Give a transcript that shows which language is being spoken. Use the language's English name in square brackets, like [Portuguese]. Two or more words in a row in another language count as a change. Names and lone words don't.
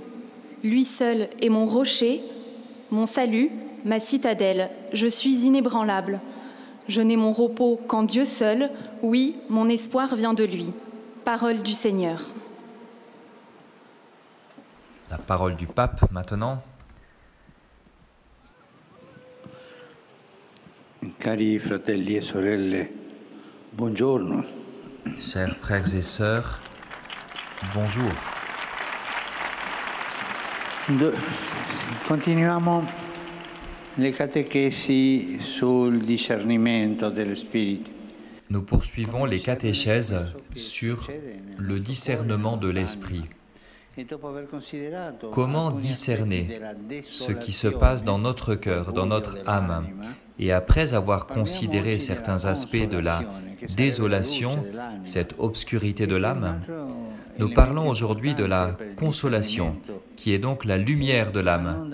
[French] Lui seul est mon rocher, mon salut, ma citadelle. Je suis inébranlable. Je n'ai mon repos qu'en Dieu seul. Oui, mon espoir vient de lui. Parole du Seigneur. La parole du pape maintenant. [Italian] Cari fratelli e sorelle, buongiorno. [French] Chers frères et sœurs, bonjour. [Italian] Continuiamo le catechesi sul discernimento dello spirito. [French] Nous poursuivons les catéchèses sur le discernement de l'esprit. Comment discerner ce qui se passe dans notre cœur, dans notre âme? Et après avoir considéré certains aspects de la désolation, cette obscurité de l'âme, nous parlons aujourd'hui de la consolation, qui est donc la lumière de l'âme.